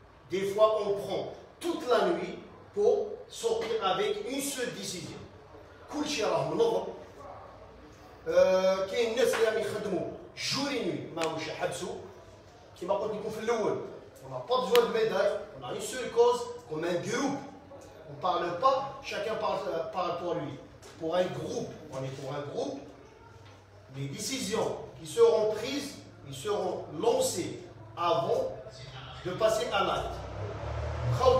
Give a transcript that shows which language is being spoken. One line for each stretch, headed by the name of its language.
French: Des fois, on prend toute la nuit pour sortir avec une seule décision.
Arabic: كل شيء راه منظم. كاين ناس اللي يخدموا
French: jour et nuit
Arabic: ماهوش يحبسوا. كما قلت لكم في الاول
French: on n'a pas besoin de médaille, on a une seule cause comme un groupe. On ne parle pas, chacun parle pour lui. Pour un groupe, on est pour un groupe. Les décisions qui seront prises, ils seront lancées avant de passer à l'acte.